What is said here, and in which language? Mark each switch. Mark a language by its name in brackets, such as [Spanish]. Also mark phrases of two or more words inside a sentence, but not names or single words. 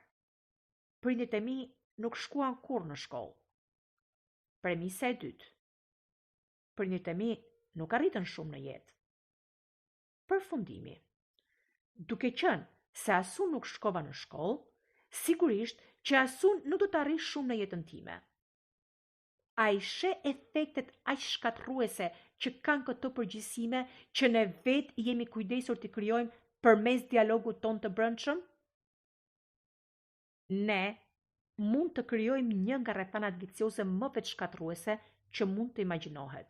[Albanian] Prindit e mi nuk shkuan kurrë në shkollë. Premisa e dytë. Prindit e mi nuk arritën shumë në jetë. Përfundimi. Duke qenë se as unë nuk shkova në shkollë, sigurisht që as unë nuk do të arrish shumë në jetën time. A i she efektet aq shkatërruese që kanë këto përgjithësime që ne vetë jemi kujdesur të krijojmë përmes dialogut ton të brendshëm? Ne mund të krijojmë një nga rrethanat vicioze më vetë shkatërruese që mund të imagjinohet.